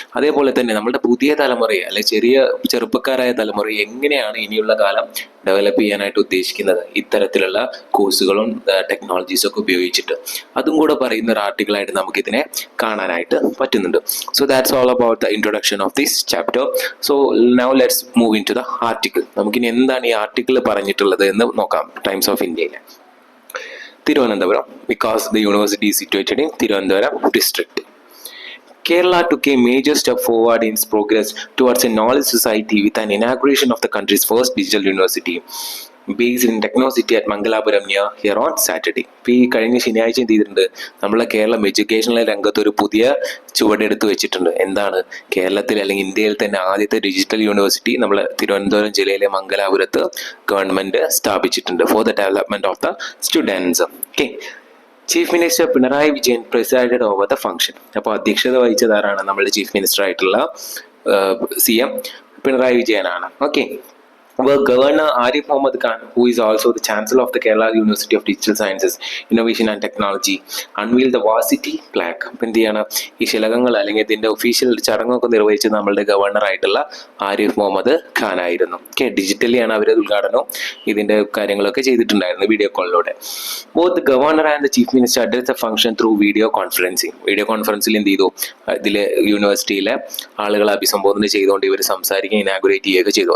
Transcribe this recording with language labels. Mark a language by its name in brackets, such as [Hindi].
[Malayalam] അതേപോലെ തന്നെ നമ്മുടെ പുതിയ തലമുറയെ അല്ലെങ്കിൽ ചെറുപ്പക്കാരായ തലമുറ എങ്ങനെയാണ് ഇനിയുള്ള കാലം ഡെവലപ്പ് ചെയ്യാനായിട്ട് ഉദ്ദേശിക്കുന്നത് ഇത്തരത്തിലുള്ള കോഴ്സുകളും ടെക്നോളജീസും ഒക്കെ ഉപയോഗിച്ചിട്ട്, അതും കൂടെ പറയുന്ന ഒരു ആർട്ടിക്കിളായിട്ട് നമുക്കിതിനെ കാണാനായിട്ട് പറ്റുന്നുണ്ട്. [English] So that's all about the introduction of this chapter. So now let's move in to the article. [Malayalam] നമുക്കിനി എന്താണ് ഈ ആർട്ടിക്കിൾ പറഞ്ഞിട്ടുള്ളത് എന്ന് നോക്കാം. [English] Times of ഇന്ത്യയിലെ Thiruvananthapuram, because the university is situated in Thiruvananthapuram district. Kerala took a major step forward in its progress towards a knowledge society with an inauguration of the country's first digital university. Based in Technocity at Mangalapuram near here on Saturday. [Malayalam] ഇപ്പോൾ ഈ കഴിഞ്ഞ ശനിയാഴ്ച എന്ത് ചെയ്തിട്ടുണ്ട്, നമ്മളെ Keralam educational രംഗത്ത് ഒരു പുതിയ ചുവടെടുത്ത് വെച്ചിട്ടുണ്ട്. എന്താണ്, കേരളത്തിൽ അല്ലെങ്കിൽ ഇന്ത്യയിൽ തന്നെ ആദ്യത്തെ ഡിജിറ്റൽ യൂണിവേഴ്സിറ്റി നമ്മളെ തിരുവനന്തപുരം ജില്ലയിലെ മംഗലാപുരത്ത് ഗവൺമെന്റ് സ്ഥാപിച്ചിട്ടുണ്ട് [English] For the development of the students. Okay, chief minister Pinarayi Vijayan presided over the function. [Malayalam] അപ്പോൾ അധ്യക്ഷത വഹിച്ചതാരാണ്, നമ്മളുടെ ചീഫ് മിനിസ്റ്റർ ആയിട്ടുള്ള CM പിണറായി വിജയനാണ്. [English] Okay, Governor Arif Mohammad Khan, who is also the Chancellor of the Kerala University of Digital Sciences, Innovation and Technology, unveiled the varsity plaque. [Malayalam] അപ്പം എന്ത് ചെയ്യണം, ഈ ശിലകങ്ങൾ അല്ലെങ്കിൽ ഇതിന്റെ ഒഫീഷ്യൽ ചടങ്ങൊക്കെ നിർവഹിച്ചത് നമ്മളുടെ ഗവർണർ ആയിട്ടുള്ള ആരിഫ് മുഹമ്മദ് ഖാൻ ആയിരുന്നു. ഓക്കെ, ഡിജിറ്റലിയാണ് അവർ ഉദ്ഘാടനവും ഇതിന്റെ കാര്യങ്ങളൊക്കെ ചെയ്തിട്ടുണ്ടായിരുന്നു വീഡിയോ കോളിലൂടെ. [English] Both governor and the chief minister address the function through video conferencing. [Malayalam] Video കോൺഫറൻസിൽ എന്ത് ചെയ്തു, ഇതിലെ യൂണിവേഴ്സിറ്റിയിലെ ആളുകളെ അഭിസംബോധന ചെയ്തുകൊണ്ട് ഇവർ സംസാരിക്കുകയും ഇനാഗുറേറ്റ് ചെയ്യുകയൊക്കെ ചെയ്തു.